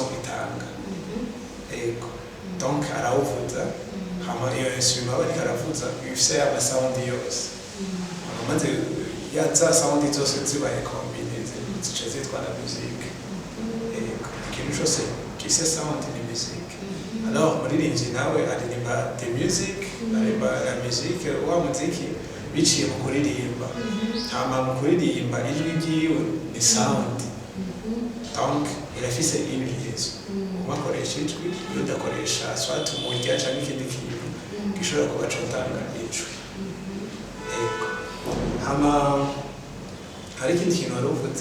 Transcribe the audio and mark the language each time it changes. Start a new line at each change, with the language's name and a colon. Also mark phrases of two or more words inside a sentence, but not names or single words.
Rundi: itanga ego donc arawuvuza hama iyo instrument aba ariko aravuza bifise amasawundi yose amaze za sawundi zose zibaye kombine zica zitwa na musique ikintu cyose gifise sound ni musique alors umuririmbyi nawe aririmba
French: de musique
Rundi: aririmba
French: la musique
Rundi: wa muziki biciye mu kuririmba hama mu kuririmba ijwi ryiwe ni sound donc irafise ibimenyetso umakoresha ijwi iyo udakoresha soit umurya cyangwa ikindi kintu gishobora kuba cotanga ijwi hama hari ikindi kintu wari uvuze